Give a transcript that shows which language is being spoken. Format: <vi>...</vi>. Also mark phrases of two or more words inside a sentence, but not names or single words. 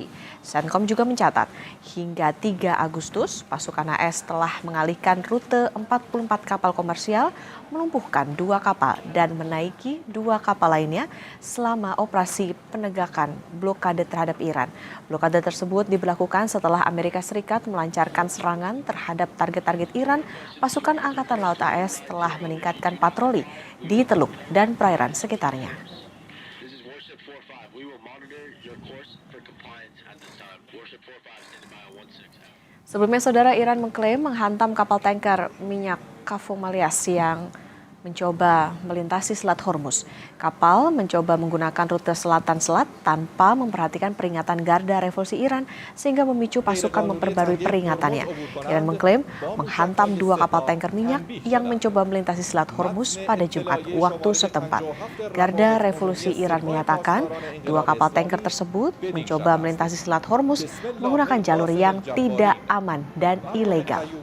<id>Senkom juga mencatat, hingga 3 Agustus, pasukan AS telah mengalihkan rute 44 kapal komersial, melumpuhkan 2 kapal dan menaiki 2 kapal lainnya selama operasi penegakan blokade terhadap Iran. Blokade tersebut diberlakukan setelah Amerika Serikat melancarkan serangan terhadap target-target Iran. Pasukan Angkatan Laut AS telah meningkatkan patroli di teluk dan perairan sekitarnya.</id> <en>This is Warship 45. We will monitor your course for compliance at this time. Warship 45 standing by on 16.</en> <id>Sebelumnya, Saudara, Iran mengklaim menghantam kapal tanker minyak Kavomalias yang mencoba melintasi Selat Hormuz. Kapal mencoba menggunakan rute selatan-selat tanpa memperhatikan peringatan Garda Revolusi Iran sehingga memicu pasukan memperbarui peringatannya. Iran mengklaim menghantam 2 kapal tanker minyak yang mencoba melintasi Selat Hormuz pada Jumat waktu setempat. Garda Revolusi Iran menyatakan 2 kapal tanker tersebut mencoba melintasi Selat Hormuz menggunakan jalur yang tidak aman dan ilegal.</id>